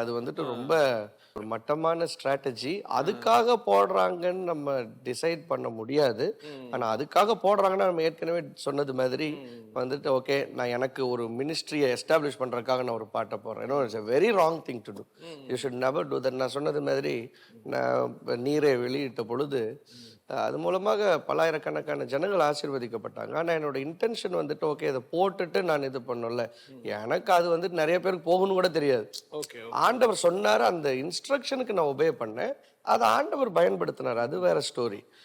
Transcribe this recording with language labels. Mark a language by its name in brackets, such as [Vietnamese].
[Tamil] அது வந்துட்டு ரொம்ப ஒரு மட்டமான ஸ்ட்ராட்டஜி. அதுக்காக போடுறாங்கன்னு நம்ம டிசைட் பண்ண முடியாது. ஆனா அதுக்காக போடுறாங்கன்னா நம்ம ஏற்கனவே சொன்னது மாதிரி வந்துட்டு ஓகே, நான் எனக்கு ஒரு மினிஸ்ட்ரியை எஸ்டாப்ளிஷ் பண்றதுக்காக நான் ஒரு பாட்டை போடுறேன். [English] It's a very wrong thing to do. You should never do that. [Tamil] நான் சொன்னது மாதிரி நான் நீரை வெளியிட்ட பொழுது அது மூலமாக பல்லாயிரக்கணக்கான ஜனங்கள் ஆசீர்வதிக்கப்பட்டாங்க. ஆனால் என்னோட இன்டென்ஷன் வந்துட்டு ஓகே, இதை போட்டுட்டு நான் இது பண்ணல, எனக்கு அது வந்துட்டு நிறைய பேருக்கு போகணும்னு கூட தெரியாது. ஆண்டவர் சொன்னார், அந்த இன்ஸ்ட்ரக்ஷனுக்கு நான் ஒபே பண்ணேன், அதை ஆண்டவர் பயன்படுத்தினார், அது வேற ஸ்டோரி.